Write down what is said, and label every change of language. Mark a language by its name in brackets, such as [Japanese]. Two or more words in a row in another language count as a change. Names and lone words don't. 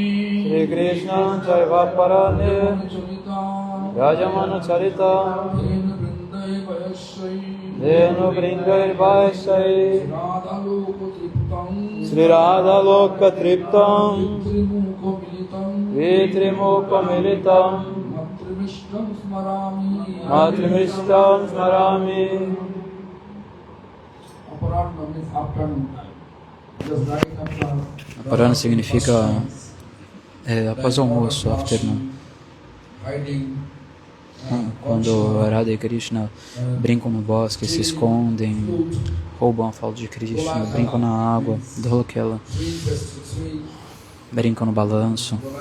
[Sanskrit] Sri Krishna Chaivaparane, Rajamana Charita, Denu Brindai Vaishai, Sri Radha Loka Triptam, Vitrimukha Militam, Matrimishtam Smarami. [Portuguese] Aparana significa após o almoço, afternoon. Quando Radha e Krishna brincam no bosque, se escondem, roubam a falda de Krishna, brincam na água, Dholakela, brincam no balanço.